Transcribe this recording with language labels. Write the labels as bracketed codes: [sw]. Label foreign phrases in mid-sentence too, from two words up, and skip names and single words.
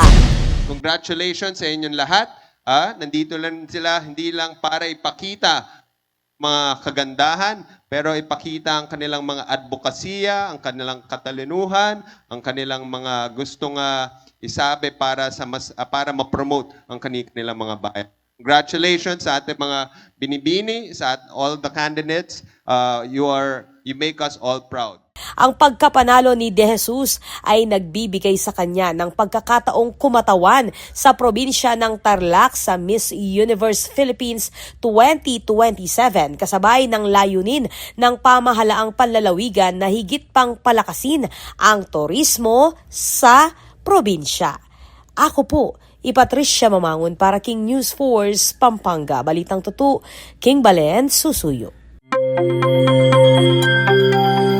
[tl] Congratulations sa inyong lahat. Nandito lang sila hindi lang para ipakita mga kagandahan, pero ipakita ang kanilang mga advokasya, ang kanilang katalinuhan, ang kanilang mga gustong isabi para para ma-promote ang kanilang mga bayan. Congratulations sa ating mga binibini, sa [en] all the candidates. You make us all proud. [tl] Ang pagkapanalo ni de Jesus ay nagbibigay sa kanya ng pagkakataong kumatawan sa probinsya ng Tarlac sa Miss Universe Philippines 2027 kasabay ng layunin ng pamahalaang panlalawigan na higit pang palakasin ang turismo sa probinsya. Ako po, [pam] Patricia Mamangon para King News Force, Pampanga. Balitang Tutu, King Balen, Susuyo.